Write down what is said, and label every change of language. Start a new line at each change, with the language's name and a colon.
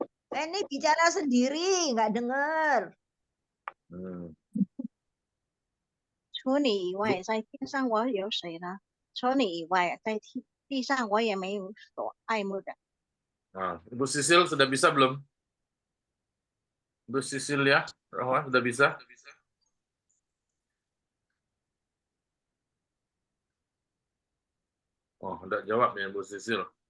Indonesian: Penny bicara sendiri, nggak dengar.
Chinese: 除你以外，在天上我有谁呢？除你以外，在地上我也没有所爱慕的。
Indonesian: Ibu Sisil sudah bisa belum? Ibu Sisil ya, Rahwa sudah bisa? Oh, udah jawab ya Ibu Sisil.